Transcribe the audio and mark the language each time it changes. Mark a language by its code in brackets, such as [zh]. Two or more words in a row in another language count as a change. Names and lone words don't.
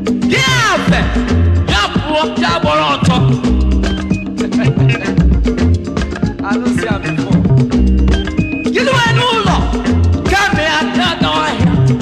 [ig] Gị afe, ya pụọ, ya gbọrọ ọtọ. [pcm] I don't see am before. [ig] Gị nwe n'ụlọ, ka mee aka n'ọhịa.